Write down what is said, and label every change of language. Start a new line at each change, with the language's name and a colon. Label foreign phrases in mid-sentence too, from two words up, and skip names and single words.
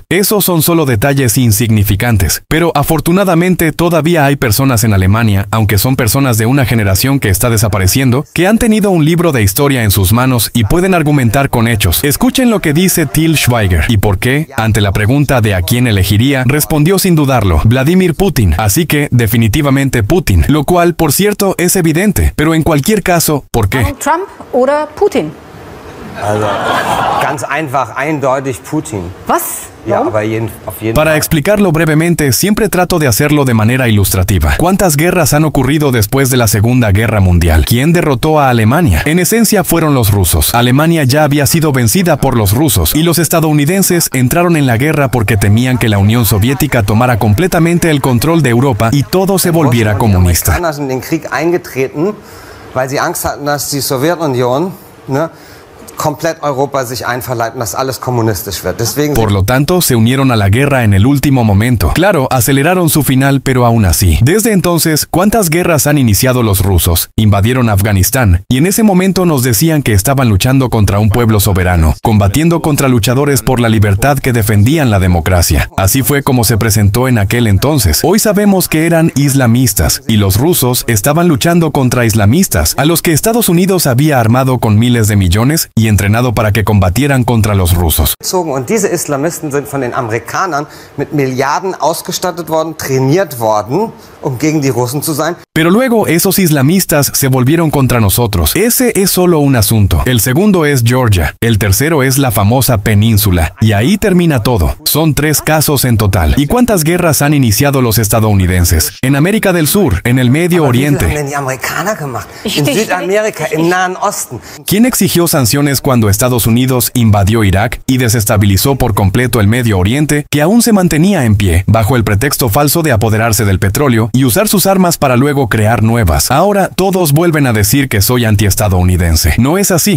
Spanish: Esos son solo detalles insignificantes. Pero afortunadamente todavía hay personas en Alemania, aunque son personas de una generación que está desapareciendo, que han tenido un libro de historia en sus manos y pueden argumentar con hechos. Escuchen lo que dice Til Schweiger y por qué, ante la pregunta de a quién elegiría, respondió sin dudarlo, Vladimir Putin. Así que, definitivamente Putin, lo cual, por cierto, es evidente. Pero en cualquier caso, ¿por qué?
German: Trump oder Putin? Also ganz einfach, eindeutig Putin. Was? Ja, Warum? aber auf jeden
Spanish: Para
German: Fall.
Spanish: explicarlo brevemente, siempre trato de hacerlo de manera ilustrativa. ¿Cuántas guerras han ocurrido después de la Segunda Guerra Mundial? ¿Quién derrotó a Alemania? En esencia fueron los rusos. Alemania ya había sido vencida por los rusos y los estadounidenses entraron en la guerra porque temían que la Unión Soviética tomara completamente el control de Europa y todo se volviera comunista.
German: Die Amerikaner sind in den Krieg eingetreten, weil sie Angst hatten, dass die Sowjetunion, komplett Europa sich einverleibt, dass alles kommunistisch wird. Deswegen
Spanish: Por lo tanto, se unieron a la guerra en el último momento. Claro, aceleraron su final, pero aún así. Desde entonces, ¿cuántas guerras han iniciado los rusos? Invadieron Afganistán, y en ese momento nos decían que estaban luchando contra un pueblo soberano, combatiendo contra luchadores por la libertad que defendían la democracia. Así fue como se presentó en aquel entonces. Hoy sabemos que eran islamistas, y los rusos estaban luchando contra islamistas, a los que Estados Unidos había armado con miles de millones y entrenado para que combatieran contra los rusos.
German: Und diese Islamisten sind von den Amerikanern mit Milliarden ausgestattet worden, trainiert worden, gegen die Russen zu sein.
Spanish: Pero luego esos islamistas se volvieron contra nosotros. Ese es solo un asunto. El segundo es Georgia. El tercero es la famosa península. Y ahí termina todo. Son 3 casos en total. ¿Y cuántas guerras han iniciado los estadounidenses? En América del Sur, en el Medio Oriente.
German: Wie viel haben denn die Amerikaner gemacht? In Südamerika, im Nahen Osten.
Spanish: ¿Quién exigió sanciones cuando Estados Unidos invadió Irak y desestabilizó por completo el Medio Oriente, que aún se mantenía en pie, bajo el pretexto falso de apoderarse del petróleo y usar sus armas para luego crear nuevas? Ahora todos vuelven a decir que soy antiestadounidense. No es así.